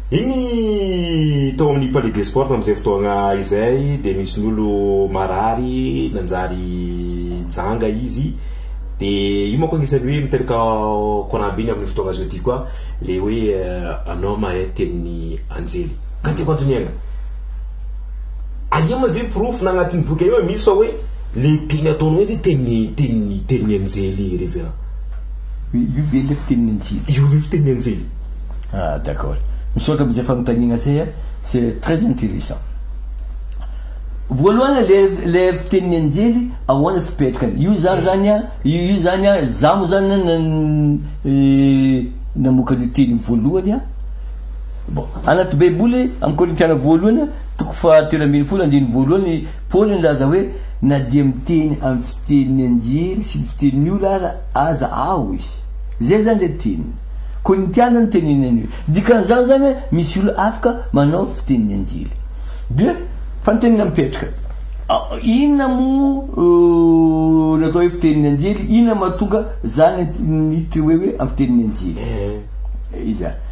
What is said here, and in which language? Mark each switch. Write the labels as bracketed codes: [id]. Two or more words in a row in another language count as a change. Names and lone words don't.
[mg] igny tao amin'ny palais des sports am'izay fotoagna izay de misy ny olo marary nanjary janga izy de io manko agnisan'ny hoe miteraka courant iny amin'ny fotoagna zao ty koa le hoe anao mahay tenin'ny anjely ka tiako antoniagna aia ma zay proof na agnatin'ny boky io misy fa hoe le teny ataonao izy tenin'ny anjely révérend io ve le fitenin'ny anjely io ve fitenin'ny anjely. [fr] Ah, d'accord. [mg] Misaotra am'izay fanontaniana zay [fr] c'est très intéressant. [mg] Voalohany le fitenin'ny anjely ahoana fipetrakany io zany za mo zany namokany teny voalohany bon anaty baiboly amin'ny Korintiana voalohany toko fahatelo ambin'ny folo andiny voalohany Paul nilaza hoe na dia miteny amin'ny fitenin'ny anjely sy ny fitenin'ny olo ara aza ao izy zay zany le teny Korintiana ny teninany io dikan'izany zany misy olo afaka manao fitenin'ny anjely de fantenina mipetraka inona mo natao hoe fitenin'ny anjely inona mahatonga zany nity hoe amin'ny fitenin'ny anjely iza